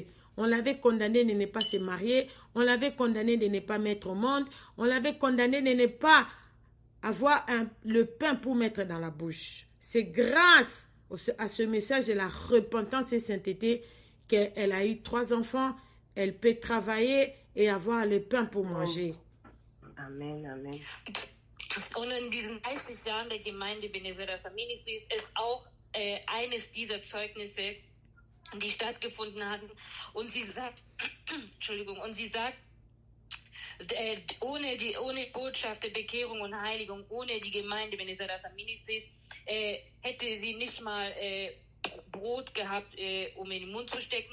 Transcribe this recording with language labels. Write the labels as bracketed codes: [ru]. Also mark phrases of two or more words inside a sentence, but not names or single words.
[fr] On l'avait condamné de ne pas se marier, on l'avait condamné de ne pas mettre au monde, on l'avait condamné de ne pas avoir le pain pour mettre dans la bouche. C'est grâce à ce message de la repentance et sainteté qu'elle a eu 3 enfants, elle peut travailler et avoir le pain pour manger. Amen, amen. [de] Und in diesen 30 Jahren der Gemeinde Ebenezer Hadassah Ministries ist auch eines dieser Zeugnisse, die stattgefunden hatten. Und sie sagt, ohne Botschaft der Bekehrung und Heiligung, ohne die Gemeinde Ebenezer Hadassah Ministries, hätte sie nicht mal Brot gehabt, um in den Mund zu stecken.